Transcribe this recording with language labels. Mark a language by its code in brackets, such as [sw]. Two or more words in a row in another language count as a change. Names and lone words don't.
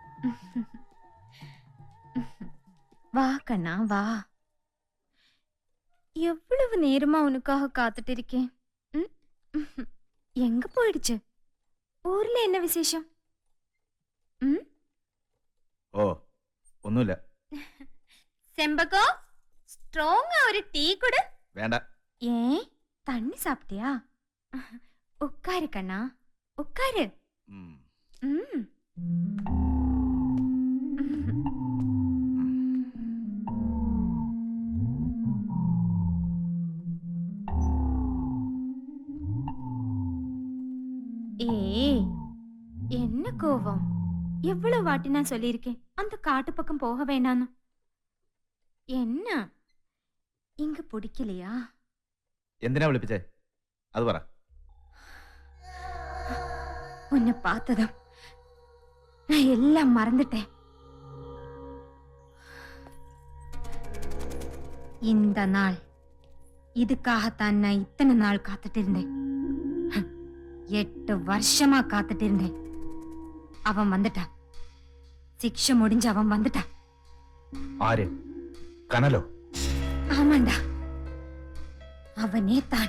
[ta] வா கண்ணா வா. எவ்வளவு நேரமா உனக்காக காத்துட்டு இருக்கேன். எங்க போயிடுச்சு? ஊர்ல என்ன விசேஷம்? [ml] ഓ ഒന്നുമില്ല. [ta] செம்பகோ, ஸ்ட்ராங்கா ஒரு டீ கொடு. [ml] വേണ്ട. [ta] ஏன் தண்ணி சாப்பிட்டியா? உட்காரு கண்ணா உட்காரு. ம். ஏய், என்ன கோவம்? எவ்வளவு வாட்டி நான் சொல்லியிருக்கேன் அந்த காட்டு பக்கம் போக வேணான்னு. என்ன இங்க பிடிக்கலையா? [ml] എന്തിനാ വിളിപ്പിച്ചേ? അത് പറ. [ta] உன்னை பார்த்ததும் நான் எல்லாம் மறந்துட்டேன். இந்த நாள் இதுக்காகத்தான் நான் இத்தனை நாள் காத்துட்டு இருந்தேன். 8 வருஷமா காத்துட்டு இருந்தேன். அவன் வந்துட்டான். சிக்ஷை முடிஞ்சு அவன் வந்துட்டான். [ml] ആര്? കനലോ? [ta] ஆமாண்டா, அவனே தான்.